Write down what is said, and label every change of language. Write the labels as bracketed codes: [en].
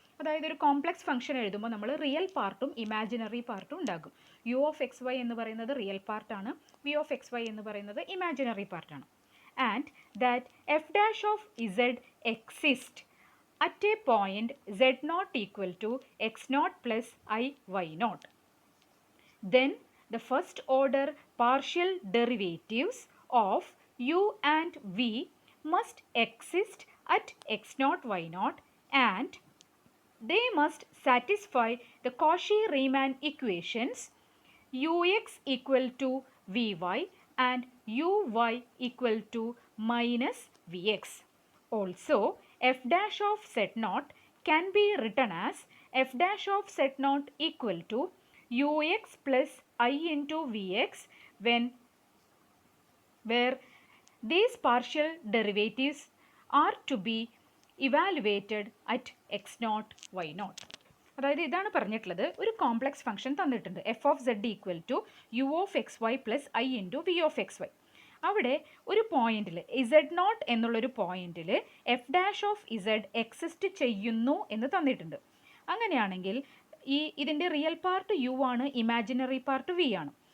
[ml] അതായത് ഒരു complex function എഴുതുമ്പോൾ നമ്മൾ റിയൽ പാർട്ടും ഇമാജിനറി പാർട്ടും ഉണ്ടാകും. യു ഓഫ് എക്സ് വൈ എന്ന് പറയുന്നത് റിയൽ പാർട്ടാണ്, വി ഓഫ് എക്സ് വൈ എന്ന് പറയുന്നത് ഇമാജിനറി പാർട്ടാണ്. [en] And that f dash of z exist at a point zed naught equal to x naught plus i y naught. Then the first order partial derivatives of u and v must exist at x0 y0 and they must satisfy the Cauchy-Riemann equations ux equal to vy and uy equal to minus vx. Also, f dash of z0 can be written as f dash of z0 equal to ux plus I into vx where these partial derivatives are to be evaluated at x0 y0. [ml] അതായത് ഇതാണ് പറഞ്ഞിട്ടുള്ളത്, ഒരു complex function തന്നിട്ടുണ്ട്, F of Z equal to you of X Y plus I into V of X Y. അവിടെ ഒരു പോയിന്റിൽ Z not എന്നുള്ളൊരു പോയിന്റിൽ F dash of Z exist ചെയ്യുന്നു എന്ന് തന്നിട്ടുണ്ട്. അങ്ങനെയാണെങ്കിൽ ഇതിൻ്റെ റിയൽ പാർട്ട് യു ആണ്, ഇമാജിനറി പാർട്ട് വി ആണ്.